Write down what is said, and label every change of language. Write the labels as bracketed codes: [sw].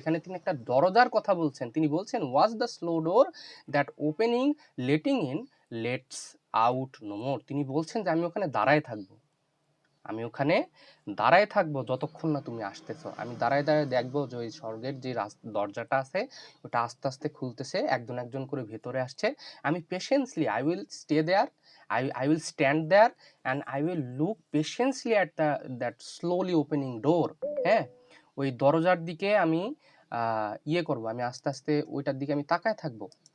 [bn] এখানে তিনি একটা দরজার কথা বলছেন, তিনি বলছেন [en] Was the slow door that opening letting in lets out no more. [bn] তিনি বলছেন যে আমি ওখানে দাঁড়ায় থাকবো, আমি ওখানে দাঁড়ায় থাকবো যতক্ষণ না তুমি আসতেছো। আমি দাঁড়ায় দাঁড়ায় দেখবো যে ওই স্বর্গের যে দরজাটা আছে ওটা আস্তে আস্তে খুলতেছে, একজন একজন করে ভেতরে আসছে। [en] আমি patiently I will stay there, I will stand there and I will look patiently at that slowly opening door. [bn] হ্যাঁ, ওই দরজার দিকে আমি ইয়ে করবো, আমি আস্তে আস্তে ওইটার দিকে আমি তাকায় থাকবো।